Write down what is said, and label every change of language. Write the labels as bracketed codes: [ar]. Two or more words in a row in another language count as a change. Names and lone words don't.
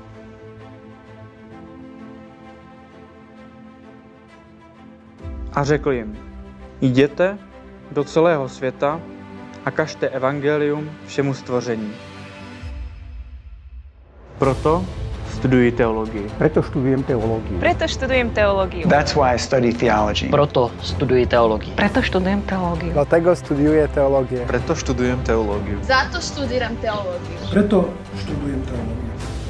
[cs] A řekl jim, jděte do celého světa a kažte evangelium všemu stvoření. Proto studuji teológiu. [sk] Preto študujem teológiu. Preto študujem teológiu. [en] That's why I study theology. [cs] Proto studuji teológiu. [sk] Preto študujem teológiu. [pl] Dlatego studiuję teologię. [sk] Preto študujem teológiu. [sl] Za to študíram teológiu. [sk] Preto študujem teológiu.